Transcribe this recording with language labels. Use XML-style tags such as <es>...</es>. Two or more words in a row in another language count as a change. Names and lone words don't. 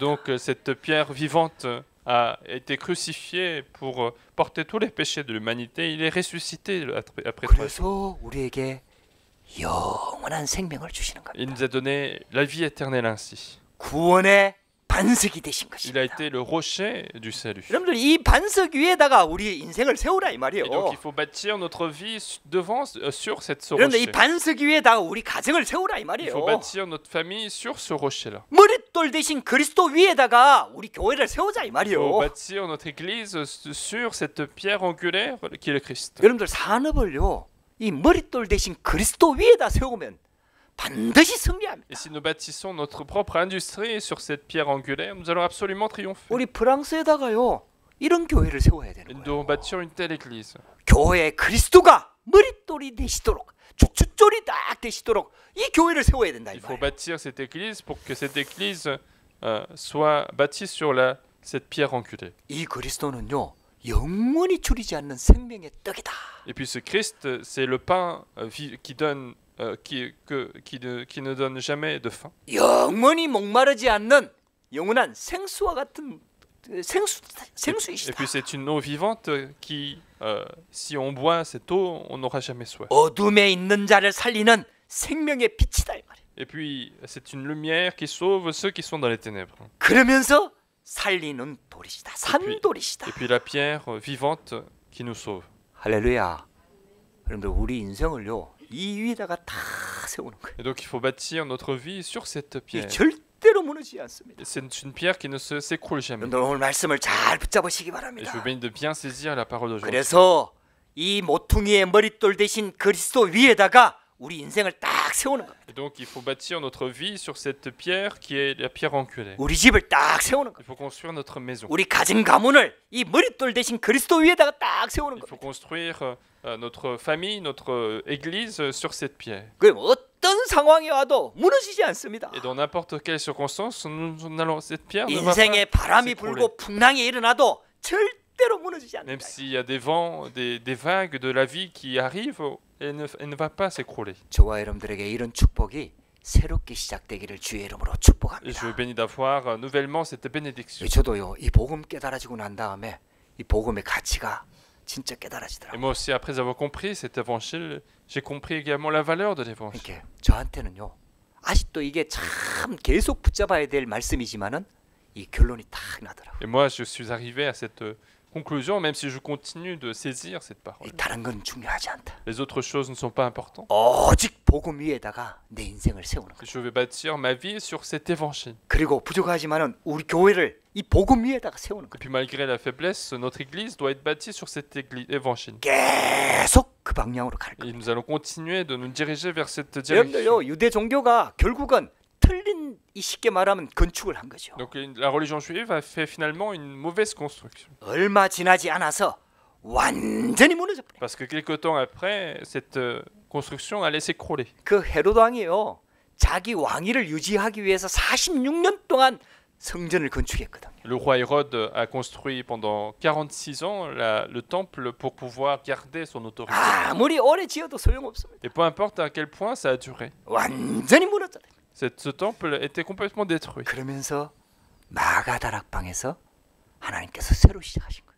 <fr>Et donc cette pierre vivante a été crucifié pour porter tous les péchés de l'humanité. Il est ressuscité après 3 jours.</fr> <ko>그래서 우리에게 영원한 생명을 주시는 겁니다.</ko> <fr>Il nous a donné la vie éternelle ainsi.</fr> <ko>구원의 반석이 되신</ko> <fr>Il a</fr> <ko>것입니다.</ko> <fr>été le rocher du salut.</fr> <ko>여러분들 이 반석 위에다가 우리의 인생을 세우라 이 말이에요.</ko> <fr>Et donc il faut bâtir notre vie sur ce</fr> <ko>여러분들 이</ko> <fr>rocher.</fr> <ko>반석 위에다가 우리 가정을 세우라 이</ko> <fr>Il</fr> <ko>말이에요.</ko> <fr>faut bâtir notre famille sur ce rocher-là.</fr> <ko>머릿돌 대신 그리스도 위에다가 우리 교회를 세우자 이</ko> <fr>Il faut</fr> <ko>말이에요.</ko> <fr>bâtir notre église sur cette pierre angulaire qui est le Christ.</fr> <ko>여러분들 산업을요, 이 머릿돌 대신 그리스도 위에다 세우면 반드시 승리합니다.</ko> <fr>Et si nous bâtissons notre propre industrie sur cette pierre angulaire, nous allons absolument triompher.</fr> <ko>우리 프랑스에다가요, 이런 교회를 세워야</ko> <fr>Et</fr> <ko>되는</ko> <fr>nous</fr> <ko>거예요.</ko> <fr>devons bâtir une telle église.</fr> <ko>교회에 그리스도가 머릿돌이 되시도록, 주춧돌이 딱 되시도록 이 교회를 세워야 된다 이</ko> <fr>Il faut</fr> <ko>말이에요.</ko> <fr>bâtir cette église pour que cette église soit bâtie sur cette pierre angulaire.</fr> <ko>이 그리스도는요, 영원히 줄이지 않는 생명의 떡이다.</ko> <fr>Et puis ce Christ, c'est le pain qui donne, qui ne donne jamais de faim.</fr> <ko>영원히 목마르지 않는 영원한 생수와 같은</ko> <fr>Et</fr> <ko>생수이시다.</ko> <fr>puis c'est une eau vivante qui, si on boit cette eau, on n'aura jamais soif.</fr> <ko>어둠에 있는 자를 살리는 생명의 빛이다 이 말이에요.</ko> <fr>Et puis c'est une lumière qui sauve ceux qui sont dans les ténèbres.</fr> <ko>그러면서 살리는 돌이시다. 산돌이시다.</ko> <fr>Et puis la pierre vivante qui nous sauve.</fr> <ko>할렐루야. 여러분들 우리 인생을요, 이 위에다가 다 세우는 거예요.</ko> <fr>Et donc il faut bâtir notre vie sur cette</fr> <ko>이</ko> <fr>pierre.</fr> <ko>절대로 무너지지 않습니다.</ko> <fr>Et c'est une pierre qui ne s'écroule jamais.</fr> <ko>여러분들 오늘 말씀을 잘 붙잡으시기</ko> <fr>Et je</fr> <ko>바랍니다.</ko> <fr>vous bénis de bien saisir la parole d'aujourd'hui.</fr> <ko>그래서 이 모퉁이의 머릿돌 대신 그리스도 위에다가 우리 인생을 딱 세우는 겁니다.</ko> <fr>Et donc il faut bâtir notre vie sur cette pierre qui est la pierre angulaire.</fr> <ko>우리 집을 딱 세우는 겁니다.</ko> <fr>Il faut construire notre maison.</fr> <ko>우리 가정 가문을 이 머릿돌 대신 그리스도 위에다가 딱 세우는</ko> <fr>Il faut</fr> <ko>겁니다.</ko> <fr>construire notre famille, notre église sur cette pierre.</fr> <ko>그럼 어떤 상황이 와도 무너지지 않습니다.</ko> <fr>Et dans n'importe quelle circonstance, cette pierre ne va</fr> <ko>인생에</ko> <fr>pas</fr> <ko>바람이</ko> <fr>s'écrouler.</fr> <ko>불고 풍랑이 일어나도 절대로 무너지지</ko> <fr>Même</fr> <ko>않는다.</ko> <fr>s'il y a des vents, des vagues de la vie qui arrivent, elle ne va pas s'écrouler.</fr> <ko>저와 여러분들에게 이런 축복이 새롭게 시작되기를 주의 이름으로</ko> <fr>Et je</fr> <ko>축복합니다.</ko> <fr>veux bénis d'avoir nouvellement cette bénédiction.</fr> <ko>저도요, 이 복음 깨달아지고 난 다음에 이 복음의 가치가 진짜</ko> <fr>Et</fr> <ko>깨달아지더라고요.</ko> <fr>moi aussi, après avoir compris cet évangile, j'ai compris également la valeur de l'évangile.</fr> <ko>이렇게 저한테는요, 아직도 이게 참 계속 붙잡아야 될 말씀이지만은 이 결론이 딱 나더라고요.</ko> <fr>Et moi, je suis arrivé à Conclusion, même si je continue de saisir cette parole,</fr> <ko>이 다른 건 중요하지 않다.</ko> <fr>les autres choses ne sont pas importantes.</fr> <ko>오직 복음 위에다가 내 인생을 세우는 거야.</ko> <fr>Je vais bâtir ma vie sur cet évangile.</fr> <ko>그리고 부족하지만은 우리 교회를 이 복음 위에다가 세우는</ko> <fr>Et</fr> <ko>거야.</ko> <fr>puis malgré la faiblesse, notre église doit être bâtie sur cet évangile.</fr> <ko>계속 그 방향으로 갈 거야.</ko> <fr>Et nous allons continuer de nous diriger vers cette</fr> <ko>여러분들요,</ko> <fr>direction.</fr> <ko>유대 종교가 결국은 틀린, 이 쉽게 말하면 건축을 한 거죠.</ko> <fr>Donc la religion juive a fait finalement une mauvaise construction.</fr> <ko>얼마 지나지 않아서 완전히 무너져 버려.</ko> <fr>Parce que quelque temps après, cette construction allait s'écrouler.</fr> <ko>그 헤롯 왕이요, 자기 왕위를 유지하기 위해서 46년 동안 성전을 건축했거든요.</ko> <fr>Le roi Hérode a construit pendant 46 ans le temple pour pouvoir garder son autorité.</fr> <ko>아무리 오래 지어도 소용없습니다.</ko> <fr>Et peu importe à quel point ça a duré,</fr> <ko>완전히 무너졌어요.</ko> <fr>ce temple était complètement détruit.</fr> <ko>그러면서 마가다락방에서 하나님께서 새로 시작하신 거예요.</ko>